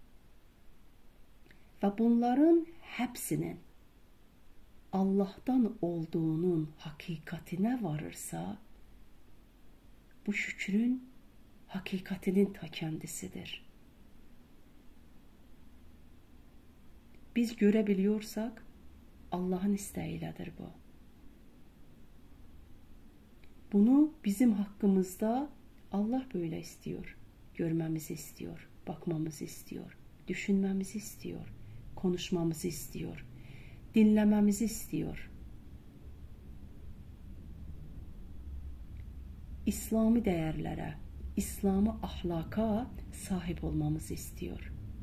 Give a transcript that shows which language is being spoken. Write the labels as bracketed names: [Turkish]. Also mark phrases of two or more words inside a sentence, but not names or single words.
[Azerbaijani] Və bunların həbsinin Allahdan olduğunun haqiqətinə varırsa, bu şükrün haqiqətinin ta kəndisidir. Biz görə biliyorsaq, Allahın istəyilədir bu. [Turkish] Bunu bizim haqqımızda Allah böyle istiyor. Görməmizi istiyor, bakmamızı istiyor, düşünməmizi istiyor, konuşmamızı istiyor, dinləməmizi istiyor. İslami dəyərlərə, İslami ahlaka sahip olmamızı istiyor.